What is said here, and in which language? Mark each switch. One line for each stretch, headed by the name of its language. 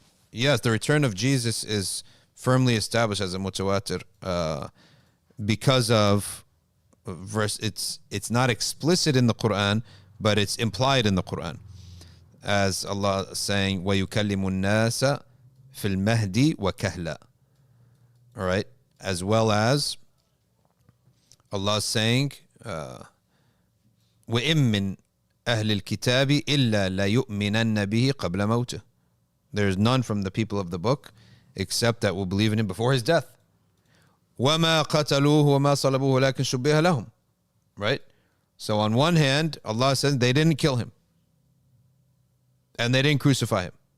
English: Yes, the return of Jesus is firmly established as a mutawatir because of verse. It's not explicit in the Quran, but it's implied in the Quran, as Allah is saying,
Arabic: وَيُكَلِّمُ النَّاسَ فِي الْمَهْدِ وَكَهْلًا.
English: All right, as well as Allah is saying,
Arabic: وَإِن مِّن أَهْلِ الْكِتَابِ إِلَّا لَيُؤْمِنَنَّ بِهِ قَبْلَ مَوْتِهِ.
English: There's none from the people of the book except that will believe in him before his death.
Arabic: وَمَا قَتَلُوهُ وَمَا صَلَبُوهُ لَكِنْ شُبِّهَ لَهُمْ. Right?
English: So on one hand, Allah says they didn't kill him and they didn't crucify him.